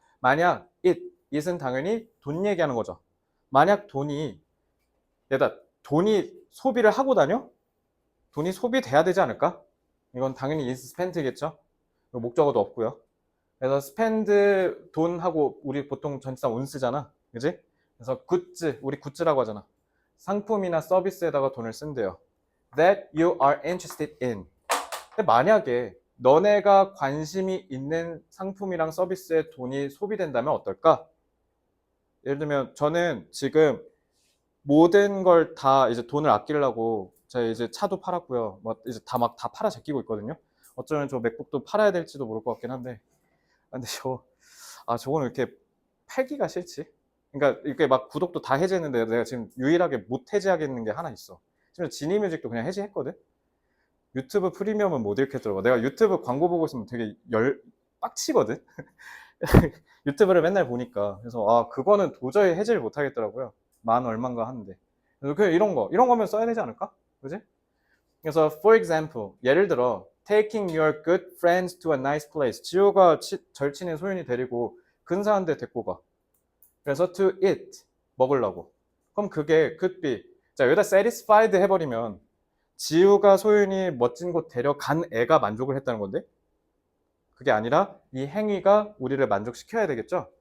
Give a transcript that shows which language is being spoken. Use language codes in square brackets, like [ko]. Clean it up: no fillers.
[ko] 만약 it은 당연히 돈 얘기하는 거죠. 만약 돈이 소비를 하고 다녀? 돈이 소비돼야 되지 않을까? 이건 당연히 [en] is spent [ko] 겠죠? 목적어도 없고요. 그래서 spend 돈하고 우리 보통 전치사 on 쓰잖아. 그지? 그래서 우리 굿즈라고 하잖아. 상품이나 서비스에다가 돈을 쓴대요. [en] That you are interested in. [ko] 근데 만약에 너네가 관심이 있는 상품이랑 서비스에 돈이 소비된다면 어떨까? 예를 들면 저는 지금 모든 걸 다 이제 돈을 아끼려고 제가 이제 차도 팔았고요. 뭐 이제 다 팔아 제끼고 있거든요. 어쩌면 저 맥북도 팔아야 될지도 모를 것 같긴 한데. 근데 저거는 이렇게 팔기가 싫지. 그러니까 이렇게 막 구독도 다 해제했는데 내가 지금 유일하게 못 해제하겠는 게 하나 있어. 지금 지니뮤직도 그냥 해제했거든. 유튜브 프리미엄은 못 읽겠더라고. 내가 유튜브 광고 보고 있으면 되게 빡치거든. 유튜브를 맨날 보니까. 그래서 그거는 도저히 해제를 못 하겠더라고요. 만 얼마인가 하는데. 그래서 그냥 이런 거면 써야 되지 않을까? 그지? 그래서 [en] for example, [ko] 예를 들어 [en] taking your good friends to a nice place. [ko] 지호가 절친인 소윤이 데리고 근사한 데 데리고 가. 그래서 [en] to eat, [ko] 먹으려고. 그럼 그게 [en] could be. [ko] 자, 여기다 satisfied 해버리면 지우가 소윤이 멋진 곳 데려간 애가 만족을 했다는 건데 그게 아니라 이 행위가 우리를 만족시켜야 되겠죠?